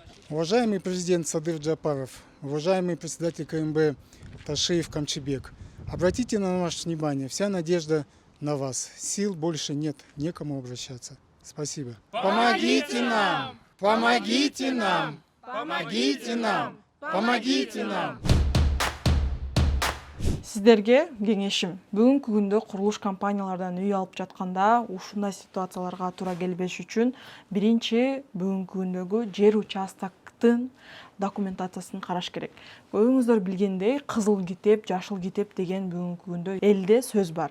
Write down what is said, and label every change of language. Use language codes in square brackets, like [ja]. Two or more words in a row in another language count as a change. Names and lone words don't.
[ru] Уважаемый президент Садыр Джапаров, уважаемый председатель КМБ Ташиев Камчибек, обратите на наше внимание, вся надежда на вас. Сил больше нет, некому обращаться. Спасибо. Помогите нам! Помогите нам! Помогите нам! Помогите нам! [ky] Сиздерге кеңешим. Бүгүнкү күндө курулуш компаниялардан үй алып жатканда ушундай ситуацияларга туура келбеш үчүн биринчи бүгүнкү күндөгү жер участоктун документациясын караш керек. Өзүңүздөр билгендей, кызыл китеп, жашыл китеп деген бүгүнкү күндө элде сөз бар.